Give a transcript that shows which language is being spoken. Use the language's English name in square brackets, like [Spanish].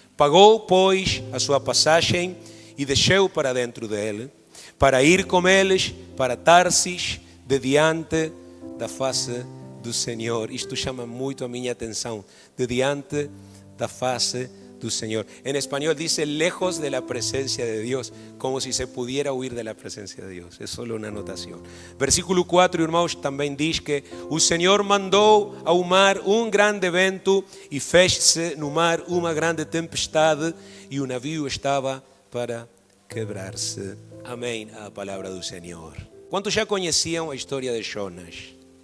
[Portuguese] Pagou, pois, a sua passagem e desceu para dentro dele, para ir com eles para Tarsis, de diante da face do Senhor. Isto chama muito a minha atenção, de diante da face do Senhor. [Spanish] En español dice lejos de la presencia de Dios, como si se pudiera huir de la presencia de Dios. Es solo una anotación. [Portuguese] Versículo 4, irmãos, também diz que o Senhor mandou ao mar grande vento e fez-se no mar uma grande tempestade e o navio estava para quebrar-se. Amém, a palavra do Senhor. Quantos já conheciam a história de Jonas?